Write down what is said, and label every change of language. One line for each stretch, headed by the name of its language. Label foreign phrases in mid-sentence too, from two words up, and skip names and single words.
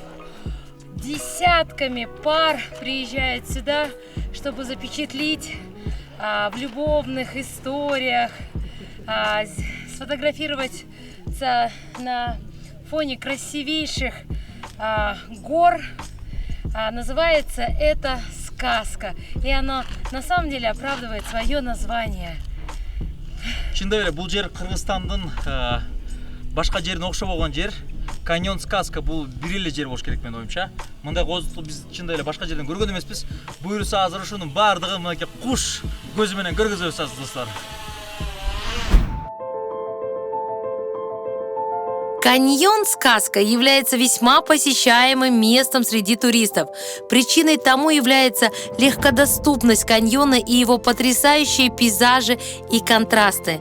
Russian: Десятками пар приезжают сюда, чтобы запечатлеть в любовных историях, сфотографироваться на фоне красивейших гор. Называется это сказка, и она на самом деле оправдывает свое название.
Kyrgyz: Чындап эле бул жер Кыргызстандын башка жерине окшобогон жер. Каньон сказка бул бир эле жер болуш керек менин оюмча. Мындай кооздукту биз чындап эле башка жерден көргөн эмеспиз. Буюрса азыр ушунун баардыгын мынакей куш көзү менен көргөзөбүз азыр достор.
Russian: Каньон «Сказка» является весьма посещаемым местом среди туристов. Причиной тому является легкодоступность каньона и его потрясающие пейзажи и контрасты.